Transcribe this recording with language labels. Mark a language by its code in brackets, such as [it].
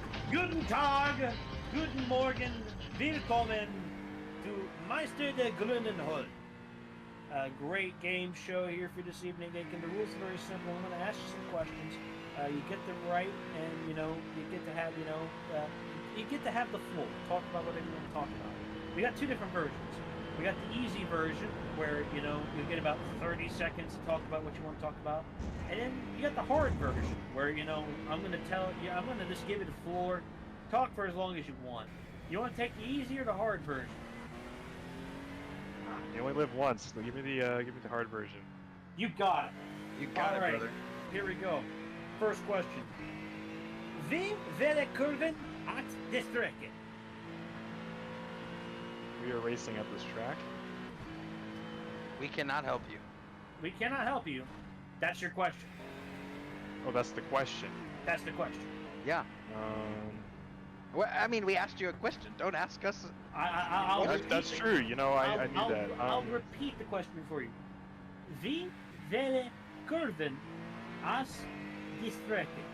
[de] Guten Tag, guten Morgen, willkommen to Meister der Grünen Hut. [en] A great game show here for this evening, Aiken. The rules are very simple. I'm going to ask you some questions. You get them right, and you get to have you get to have the floor. Talk about whatever you want to talk about. We got two different versions. We got the easy version where you get about 30 seconds to talk about what you want to talk about, and then you got the hard version where I'm going to tell you, I'm going to just give you the floor, talk for as long as you want. You want to take the easy or the hard version? You only live once, so give me the hard version. You got it. You got it, right, brother. Here we go. First question. [de] Wie viele Kurven hat die Strecke? [en] We are racing at this track. We cannot help you. We cannot help you. That's your question. Oh, that's the question. That's the question. Yeah. Well, I mean, we asked you a question. Don't ask us. I'll That's repeat true. I knew that. I'll repeat the question for you. [de] Wie viele Kurven hat die Strecke?